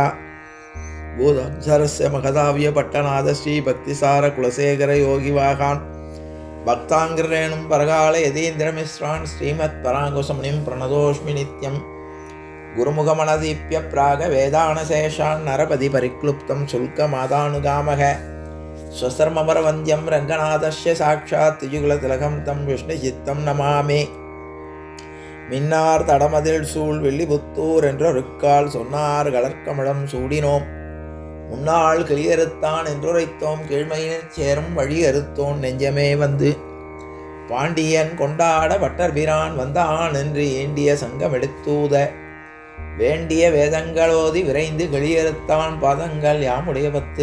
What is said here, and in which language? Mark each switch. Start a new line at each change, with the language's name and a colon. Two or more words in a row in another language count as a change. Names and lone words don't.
Sanskrit: भूतक्षरस्य महदाव्यपट्टनाद श्रीभक्तिसारकुलशेखरयोगिवाहान् भक्ताङ्ग्रेणुं परकाल यतीन्द्रमिश्रान् श्रीमत्पराङ्कुशमुनिं प्रणतोऽस्मि नित्यं. गुरुमुखमनदीप्य प्रागवेदानशेषान् नरपति परिक्लुप्तं शुल्कमादानुगामः स्वसर्ममरवन्द्यं रङ्गनाथस्य साक्षात् तिजुकुलतिलकं तं विष्णुचित्तं नमामि.
Tamil: மின்னார் தடமதில் சூழ் வெள்ளிபுத்தூர் என்றொருக்கால் சொன்னார் கலர்க்கமிழம் சூடினோம் முன்னாள் கிளியறுத்தான் என்றுரைத்தோம் கீழ்மையினர் சேரும் வழி அறுத்தோன் நெஞ்சமே வந்து பாண்டியன் கொண்டாட வட்டர்பிரான் வந்தான் என்று ஏண்டிய சங்கம் எடுத்தூத வேண்டிய வேதங்களோதி விரைந்து கிளியறுத்தான் பாதங்கள் யாமுடைய பத்து.